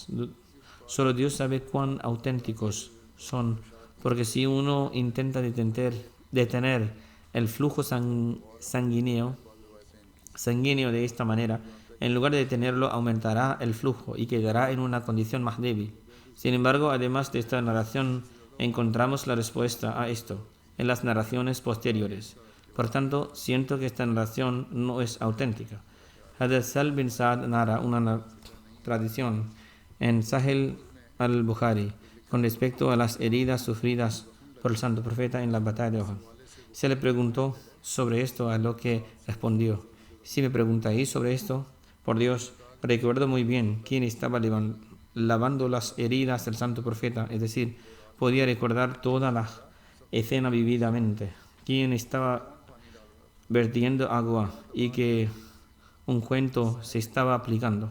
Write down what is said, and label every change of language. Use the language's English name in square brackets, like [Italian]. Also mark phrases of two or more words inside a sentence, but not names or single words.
[Spanish] Solo Dios sabe cuán auténticos son, porque si uno intenta detener el flujo sanguíneo de esta manera, en lugar de detenerlo, aumentará el flujo y quedará en una condición más débil. Sin embargo, además de esta narración, encontramos la respuesta a esto en las narraciones posteriores. Por tanto, siento que esta narración no es auténtica. Hazrat Sal bin Saad narra una tradición en Sahih al-Bukhari con respecto a las heridas sufridas por el santo profeta en la batalla de Uhud. Se le preguntó sobre esto, a lo que respondió: si me preguntáis sobre esto, por Dios, recuerdo muy bien quién estaba lavando las heridas del santo profeta, es decir, podía recordar toda la escena vividamente, quién estaba vertiendo agua y que un cuento se estaba aplicando.